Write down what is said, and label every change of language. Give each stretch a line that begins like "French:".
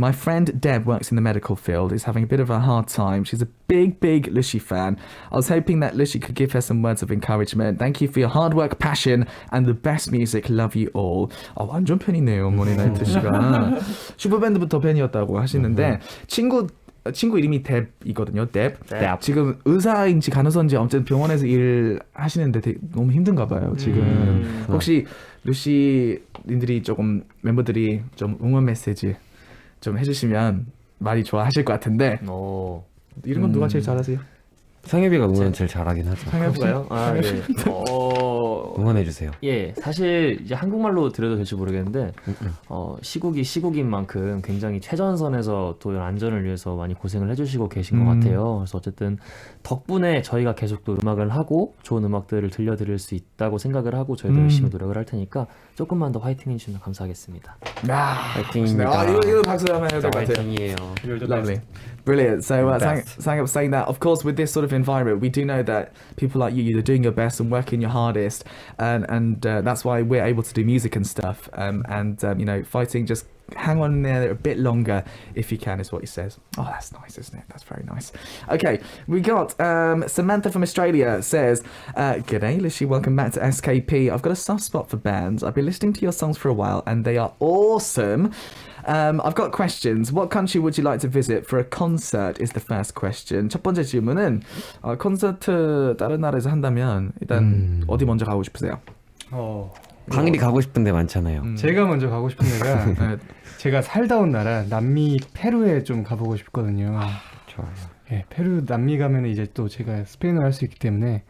English: My friend Deb works in the medical field, is having a bit of a hard time. She's a big Lucy fan. I was hoping that Lucy could give her some words of encouragement. Thank you for your hard work, passion, and the best music. Love you all.
Korean: 완전 팬이네요, 모닝나이트 씨가. 슈퍼밴드부터 팬이었다고 하시는데 친구 이름이 뎁이거든요. 뎁. 지금 의사인지 간호사인지 아무튼 병원에서 일 하시는데 너무 힘든가 봐요. 지금 혹시 루시님들이 조금 멤버들이 좀 응원 메시지 좀 해주시면 많이 좋아하실 것 같은데. 이런 건 누가 제일 잘하세요? 상엽이가 응원 제일 잘하긴 하죠. 상엽가요? 아, 네. 응원해주세요. 예, 사실 이제 한국말로 드려도 될지 모르겠는데 시국인 만큼 굉장히 최전선에서 또 이런 안전을 위해서 많이 고생을 해주시고 계신 것 같아요. 그래서 어쨌든 덕분에 저희가 계속 또 음악을 하고 좋은 음악들을 들려드릴 수 있다고 생각을 하고 저희도 열심히 노력을 할 테니까 조금만 더 화이팅 해주시면 감사하겠습니다. 파이팅입니다. 이거 박수 한번 해야 될 것 같아요. 파이팅이에요.
English: Lovely. Brilliant. So Sang saying that, of course, with this sort of environment, we do know that people like you're doing your best and working your hardest, and that's why we're able to do music and stuff. Fighting, just hang on there a bit longer if you can, is what he says. Oh, that's nice, isn't it? That's very nice. Okay, we got Samantha from Australia says, G'day, Lishi, welcome back to SKP. I've got a soft spot for bands. I've been listening to your songs for a while, and they are awesome. I've got questions. What country would you like to visit for a concert is the first question.
Korean: 첫 번째 질문은 콘서트 다른 나라에서 한다면 일단 어디 먼저 가고 싶으세요? 광일이 가고 싶은 데 많잖아요. 제가 먼저 가고 싶은 데가 제가 살다 온 나라 남미 페루에 좀 가보고 싶거든요. 좋아요. 예, 페루 남미 가면 이제 또 제가 스페인어를 할 수 있기 때문에